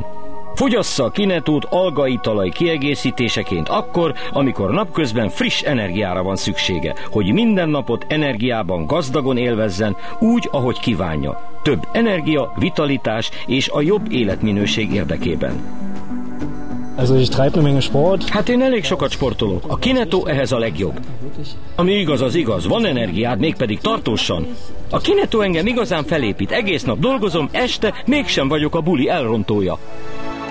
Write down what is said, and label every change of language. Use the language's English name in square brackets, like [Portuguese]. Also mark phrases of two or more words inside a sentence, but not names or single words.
[Hungarian] Fogyassza a Kinetót algaitalai kiegészítéseként akkor, amikor napközben friss energiára van szüksége, hogy minden napot energiában gazdagon élvezzen, úgy, ahogy kívánja. Több energia, vitalitás és a jobb életminőség érdekében. [German] Also ich treibe eine Menge Sport. [Hungarian] Hát én elég sokat sportolok. A Kinetó ehhez a legjobb. Ami igaz, az igaz. Van energiád, mégpedig tartósan. A Kinetó engem igazán felépít. Egész nap dolgozom, este mégsem vagyok a buli elrontója.